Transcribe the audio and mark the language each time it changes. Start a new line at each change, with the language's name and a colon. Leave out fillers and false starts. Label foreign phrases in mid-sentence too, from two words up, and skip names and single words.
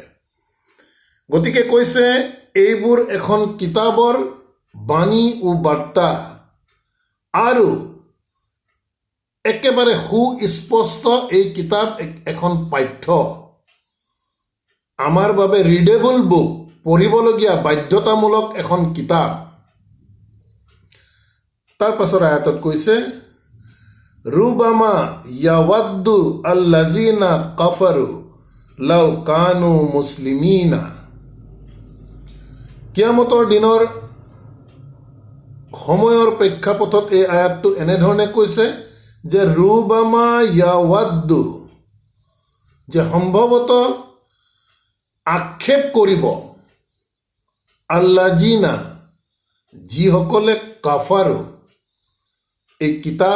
Assamese: গতিকে কৈছে এইবোৰ এখন কিতাপৰ বাণী ও বাৰ্তা, আৰু একেবাৰে সুস্পষ্ট এই কিতাপ এখন পাঠ্য, আমাৰ বাবে
English: readable book,
Assamese: পঢ়িবলগীয়া বাধ্যতামূলক এখন কিতাপ। তাৰ পাছৰ আয়াতত কৈছে
Arabic: ربما يود الذين كفروا لو كانوا مسلمين.
Assamese: কিয়ামতৰ দিনৰ সময়ৰ প্ৰেক্ষাপটত এই আয়াতটো এনেধৰণে কৈছে যে
Arabic: ربما يود,
Assamese: যে সম্ভৱতঃ আক্ষেপ কৰিব, আল্লাযিনা, যিসকলে কাফাৰু, এই কিতাপ